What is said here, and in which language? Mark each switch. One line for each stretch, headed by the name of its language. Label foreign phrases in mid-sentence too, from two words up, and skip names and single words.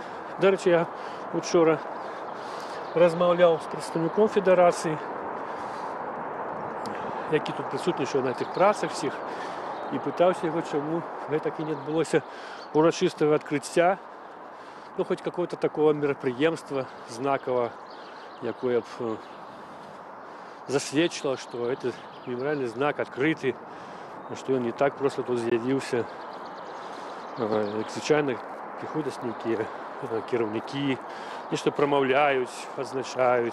Belarusian: Дарэчы, я учора размаўляў з прадстаўніком Федэрацыі, які тут прысутнічаў на гэтых працах всіх, і пытаўся яго, чаму гэтак і не адбылося урачыстага адкрыцця, ну,
Russian: хоть какого-то такого
Belarusian: мерапрыемства знакова, якое б засведчыла, што этот мемарыяльны знак адкрыты, што ён не так просто тут з'явіўся. Як звычайна прыходзяць нейкія кіраўнікі, нешта прамаўляюць, адзначаюць.